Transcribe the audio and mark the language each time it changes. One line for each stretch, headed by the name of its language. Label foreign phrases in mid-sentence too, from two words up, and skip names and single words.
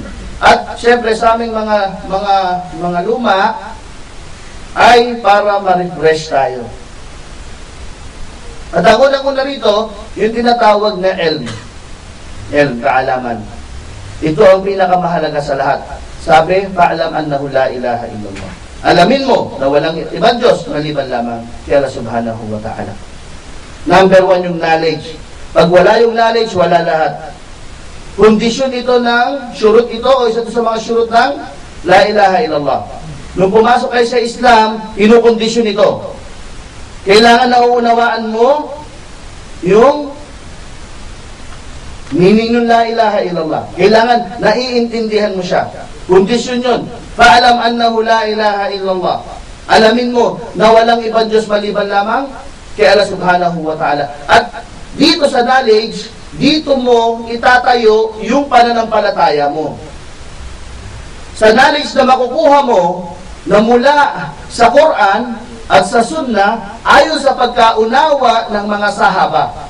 Filipino: At syempre sa aming mga luma ay para ma-refresh tayo. At ang unang-una rito, yung tinatawag na ilm, kaalaman. Ito ang pinakamahalaga sa lahat. Sabi,
Arabic: فاعلم أنه لا إله إلا الله.
Filipino: Alamin mo na walang ibang Diyos maliban lamang kay Allah
Arabic: سبحانه وتعالى.
Filipino: Number 1 yung knowledge. Pag wala yung knowledge, wala lahat. Kondisyon ito ng syurut ito o isa ito sa mga syurut ng
Arabic: لا إله إلا الله.
Filipino: Nung pumasok kayo sa Islam, inukondisyon ito. Kailangan nauunawaan mo yung meaning ng
Arabic: لا إله إلا الله.
Filipino: Kailangan naiintindihan mo siya. Kondisyon yun.
Arabic: فاعلم أنه لا إله إلا الله.
Filipino: Alamin mo na walang ibang Diyos maliban lamang kay Allah
Arabic: سبحانه وتعالى.
Filipino: At dito sa knowledge, dito mo itatayo yung pananampalataya mo. Sa knowledge na makukuha mo na mula sa Quran at sa Sunnah ayon sa pagkaunawa ng mga sahaba.